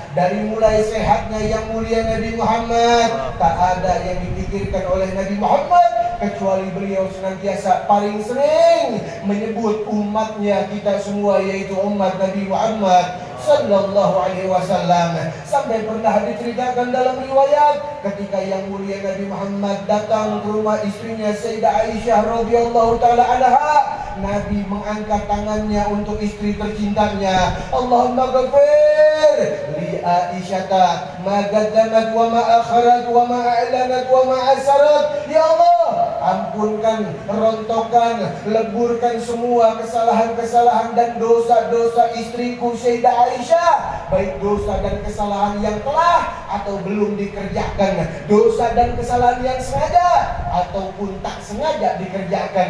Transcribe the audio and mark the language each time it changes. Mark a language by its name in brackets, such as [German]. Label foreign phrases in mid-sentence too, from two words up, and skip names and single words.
[Indonesian] Dari mulai sehatnya yang mulia Nabi Muhammad, tak ada yang dipikirkan oleh Nabi Muhammad kecuali beliau senantiasa paling sering menyebut umatnya kita semua, yaitu umat Nabi Muhammad [Arabic] صلى الله عليه وسلم. [Indonesian] Sampai pernah diceritakan dalam riwayat ketika yang mulia Nabi Muhammad datang ke rumah istrinya Sayyidah Aisyah [Arabic] رضي الله تعالى عنها, [Indonesian] Nabi mengangkat tangannya untuk istri tercintanya. [Arabic] اللهم اغفر لعائشة ما قدمت وما أخرت وما أعلنت وما أسرت. [Indonesian] Ya Allah, ampunkan, rontokkan, leburkan semua kesalahan-kesalahan dan dosa-dosa istriku Sayyidah Aisyah, baik dosa dan kesalahan yang telah atau belum dikerjakan, dosa dan kesalahan yang sengaja ataupun tak sengaja dikerjakan.